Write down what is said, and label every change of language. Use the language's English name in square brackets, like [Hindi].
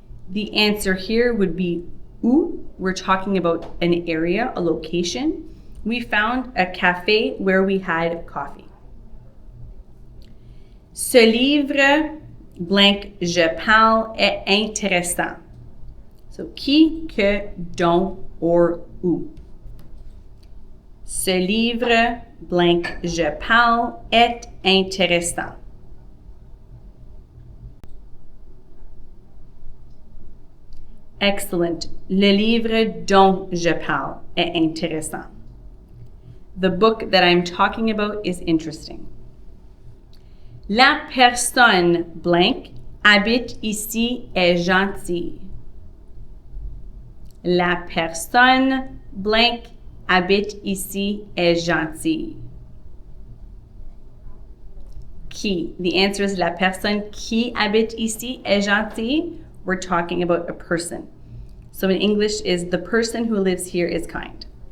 [English] The answer here would be où. We're talking about an area, a location. We found a cafe where we had coffee. [French] Ce livre, blank, je parle, est intéressant. [English] So [French] qui, que, dont, or où. Ce livre, blank, je parle, est intéressant. [English] Excellent. [French] Le livre dont je parle est intéressant. [English] The book that I'm talking about is interesting. [French] La personne blank habite ici est gentille. La personne blank habite ici est gentille. Qui? The answer is la personne qui habite ici est gentille. [English] We're talking about a person. So in English is the person who lives here is kind.